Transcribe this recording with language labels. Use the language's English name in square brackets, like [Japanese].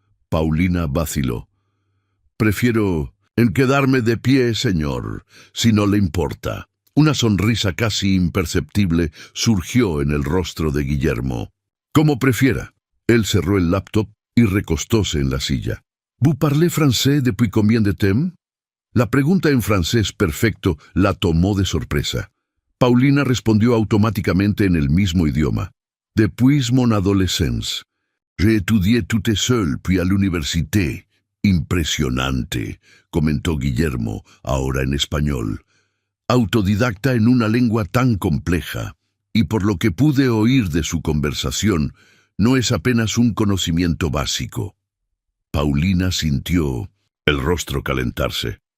[Spanish] Paulina vaciló. «Prefiero quedarme de pie, señor, si no le importa». Una sonrisa casi imperceptible surgió en el rostro de Guillermo. «Como prefiera». Él cerró el laptop y recostóse en la silla. [French] «¿Vous parlez français depuis combien de temps?» [Spanish] La pregunta en francés perfecto la tomó de sorpresa. Paulina respondió automáticamente en el mismo idioma. [French] «Depuis mon adolescence. J'ai étudié tout seul, puis à l'université». [Spanish] «Impresionante», comentó Guillermo, ahora en español. «Autodidacta en una lengua tan compleja, y por lo que pude oír de su conversación, no es apenas un conocimiento básico». Paulina sintió el rostro calentarse.